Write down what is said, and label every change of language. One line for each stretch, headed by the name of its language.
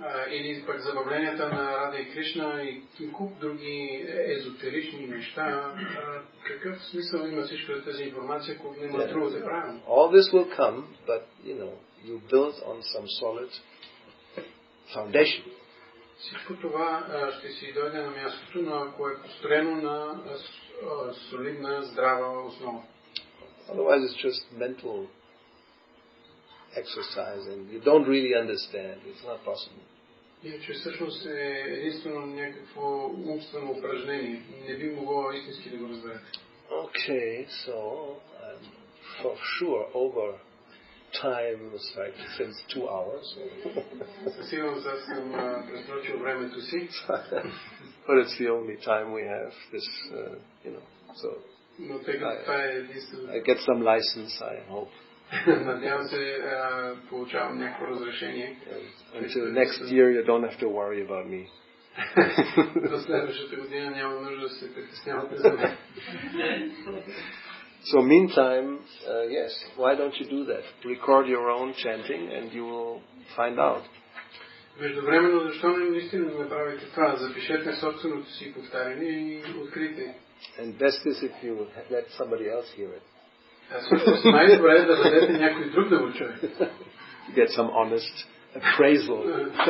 Bulgarian: Или пък забавленията на Рада и Кришна и куп други езотерични неща. Какъв смисъл има всичко тази информация, ако не мантрувате правилно?
English: All this will come, but you build on some solid foundation.
Bulgarian: Всичко това ще си дойде на мястото, но ако е построено на солидна, здрава основа.
English: Otherwise it's just mental exercise and you don't really understand. It's not possible.
Bulgarian: Иначе всъщност е единствено някакво умствено упражнение. Не би могло истински да го разберете.
English: Okay, so for sure over time was like since 2 hours.
Bulgarian: Със сигурност аз съм пресрочил времето си.
English: But it's the only time we have this, so
Bulgarian: Но тъй като това е единствено.
English: I get some license, I hope.
Bulgarian: Надявам се, получавам някакво разрешение.
English: Until next year you don't have to worry about me.
Bulgarian: До следващата година няма нужда да се притеснявате за мен.
English: So meantime, yes, why don't you do that? Record your own chanting and you will find out.
Bulgarian: Междувременно, защо не наистина да направите това? Запишете собственото си повтаряне и открийте.
English: And best is if you let somebody else hear it.
Bulgarian: Всъщност най-добре е да дадете някой друг да го чуе.
English: Get some honest appraisal.